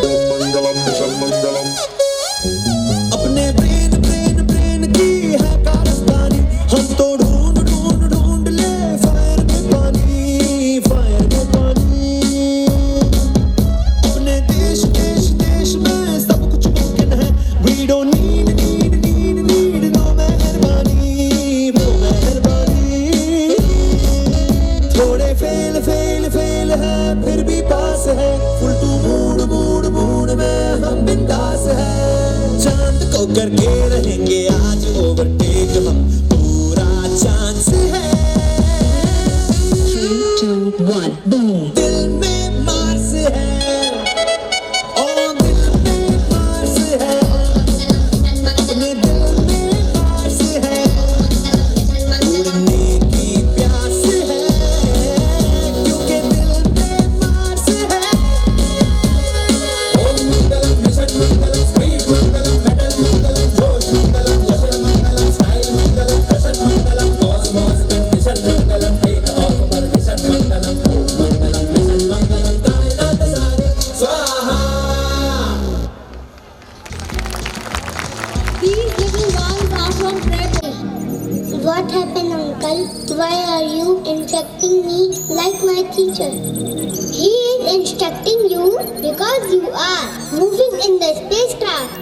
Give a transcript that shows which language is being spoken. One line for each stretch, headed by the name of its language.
Hindi: मंगलम mission मंगलम। अपने brain brain brain की है कारस्तानी, हम तो ढूंढ ढूंढ ढूंढ ले फायर में पानी, फायर में पानी। अपने देश देश देश में सब कुछ मुमकिन है।
English: We don't need need need need no मेहरबानी, no मेहरबानी।
Hindi: थोड़े फेल फेल फेल है, फिर भी पास है, full to mood mood mood में हम बिंदास है। चांद को करके रहेंगे आज ओवरटेक हम, पूरा चांस
English: 1, boom.
Hindi: दिल में मार्स है, ओ दिल में मार्स है, अपने दिल में मार्स है, उड़ने की प्यास है, क्योंकि दिल में मार्स है। ओम मंगलम मिशन मंगलम स्पीड मंगलम मेटल मंगलम जोश मंगलम यशन मंगलम स्टाइल मंगलम फैशन मंगलम कॉस्मोस मिशन मंगलम टेक ऑफ पर मिशन मंगलम मंगलम मिशन मंगलम कायनात सारे स्वाहा।
English: These little ones are from prep. What happened, uncle? Why are you instructing me like my teacher? He is instructing you because you are moving in the spacecraft.